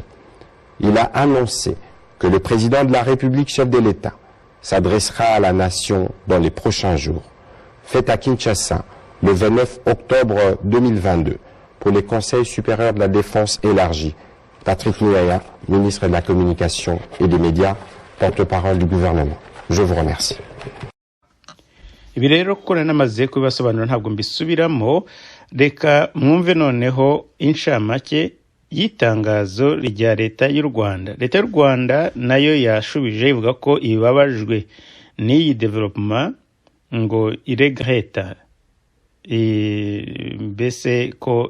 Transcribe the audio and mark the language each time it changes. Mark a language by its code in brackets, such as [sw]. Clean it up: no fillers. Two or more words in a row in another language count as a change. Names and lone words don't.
[fr] Il a annoncé que le président de la République, chef de l'État, s'adressera à la nation dans les prochains jours. Fait à Kinshasa le 29 octobre 2022 pour les Conseils supérieurs de la défense élargi. Patrick Muyaya, ministre de la Communication et des Médias, porte-parole du gouvernement. Je vous remercie. [rw] Ibi rero ko namaze kubibasobanura ntabwo mbisubiramo, reka mwumve noneho inshamake y'itangazo rya leta y'u Rwanda. Leta y'u Rwanda nayo yashubije ivuga ko ibabajwe n'iyi development, ngo iregreta mbese ko